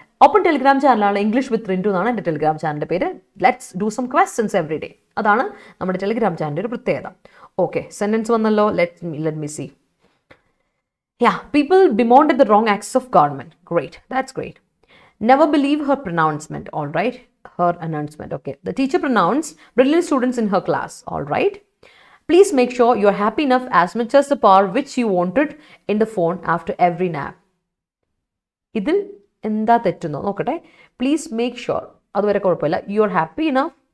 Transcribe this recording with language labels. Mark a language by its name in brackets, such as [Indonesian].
[Malayalam] Open Telegram ചാനലാണ്, English with Rintu എന്നാണ് എൻ്റെ ടെലിഗ്രാം ചാനലിൻ്റെ പേര്. [English] Let's do some questions every day. [Malayalam] അതാണ് നമ്മുടെ ടെലിഗ്രാം ചാനലിൻ്റെ ഒരു പ്രത്യേകത. ഓക്കെ, സെൻറ്റൻസ് വന്നല്ലോ. [English] Let me see. People bemoaned the wrong acts of government. Great, that's great. Never believe her pronouncement. All right, her announcement. Okay, the teacher pronounced brilliant students in her class. All right. Please make sure you're happy enough as much as the power which you wanted in the phone after every nap. [Malayalam] ഇതിൽ എന്താ തെറ്റുന്നോ നോക്കട്ടെ. [English] please make sure, [Malayalam] അതുവരെ കുഴപ്പമില്ല. [English] You are happy enough.